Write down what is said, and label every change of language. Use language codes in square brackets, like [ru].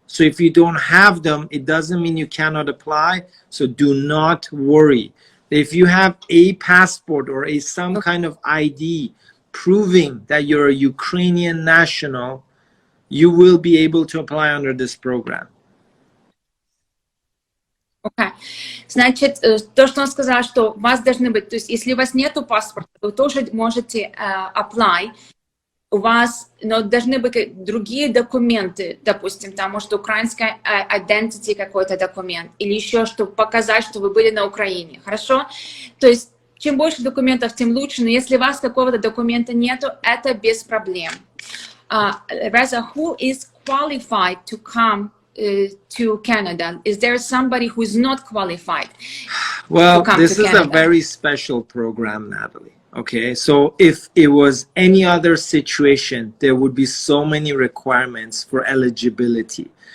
[en] So if you don't have them, it doesn't mean you cannot apply. So do not worry. If you have a passport or some kind of ID proving that you're a Ukrainian national, you will be able to apply under this program. Okay. [ru] Значит, то, что он сказал, что у вас должны быть, то есть если у вас нету паспорта, вы тоже можете apply. У вас, но должны быть другие документы, допустим, там, может, украинская identity какой-то документ, или еще, чтобы показать, что вы были на Украине, хорошо? То есть, чем больше документов, тем лучше, но если у вас какого-то документа нету, это без проблем. [en] Reza, who is qualified to come to Canada? Is there somebody who is not qualified? Well, this is a very special program, Natalie. Okay, so if it was any other situation, there would be so many requirements for eligibility.